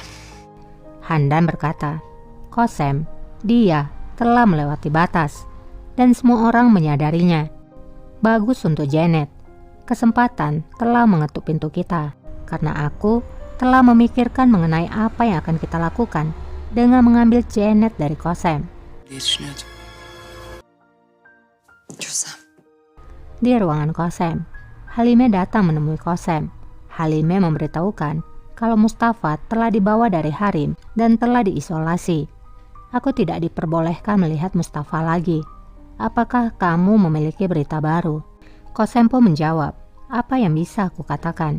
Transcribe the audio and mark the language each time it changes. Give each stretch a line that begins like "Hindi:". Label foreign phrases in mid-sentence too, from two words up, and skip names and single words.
Indonesian: Handan berkata, Qasem, dia telah melewati batas, dan semua orang menyadarinya. Bagus untuk Janet. Kesempatan telah mengetuk pintu kita, karena aku telah memikirkan mengenai apa yang akan kita lakukan dengan mengambil Janet dari Qasem.
Turkish: Diye düşünüyordum. Gözem.
Indonesian: Di ruangan Qasem, Halime datang menemui Qasem. Halime memberitahukan kalau Mustafa telah dibawa dari Harim dan telah diisolasi. Aku tidak diperbolehkan melihat Mustafa lagi. Apakah kamu memiliki berita baru? Qasem pun menjawab, apa yang bisa aku katakan?